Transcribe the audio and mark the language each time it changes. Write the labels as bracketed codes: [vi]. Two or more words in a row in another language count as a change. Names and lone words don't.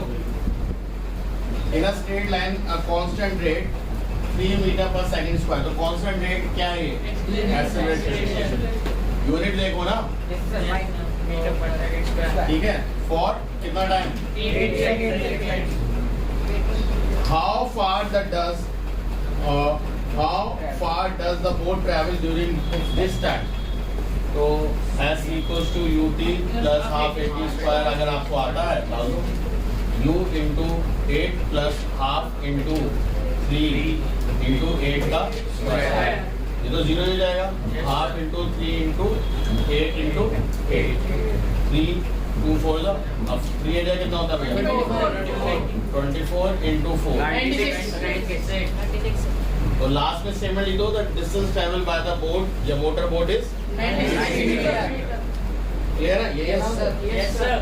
[en] in a straight line a constant rate 3 meter per second square. [hi] तो [en] constant rate [hi] क्या है? एक्सेलरेशन। यूनिट देखो ना, ठीक है। फॉर कितना टाइम? 8 सेकंड। [en] How far does the boat travel during this time? [hi] तो [en] s equals to ut plus half 80 [hi] स्क्वायर अगर आपको आता है डाल दो, [en] u into 8 plus half into 3 into 8 [hi] का स्क्वायर, ये तो 0 हो जाएगा। [en] half into 3 into 8 into 8, [hi] 3 2 4 जा, अब 3 आ जाए कितना होता है भैया? 24 into 4, 96। तो लास्ट में स्टेटमेंट लिख दो, [en] the distance travel by the boat या motor boat is 96 meter. [hi] क्लियर है? [en] yes sir.